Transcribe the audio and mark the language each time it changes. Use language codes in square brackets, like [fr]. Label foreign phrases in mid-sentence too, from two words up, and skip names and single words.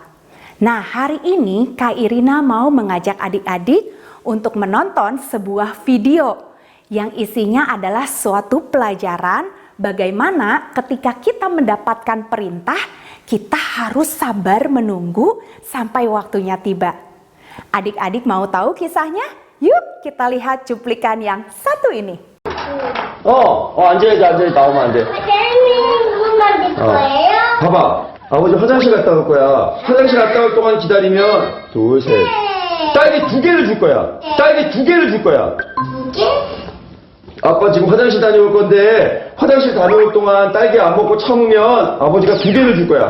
[id] Nah, hari ini Kak Irina mau mengajak adik-adik untuk menonton sebuah video yang isinya adalah suatu pelajaran bagaimana ketika kita mendapatkan perintah, kita harus sabar menunggu sampai waktunya tiba. Adik-adik mau tahu kisahnya? Yuk kita lihat cuplikan yang satu ini. [ko] 앉아야지, 나오면 안 돼. 무슨 말 듣을 거예요? 봐봐. 아버지 화장실 갔다 올 거야. 화장실 갔다 올 동안 기다리면, 둘, 셋. 딸기 2개를 줄 거야. 딸기 2개를 줄 거야. 2개? 아빠 지금 화장실 다녀올 건데, 화장실 다녀올 동안 딸기 안 먹고 참으면 아버지가 2개를 줄 거야.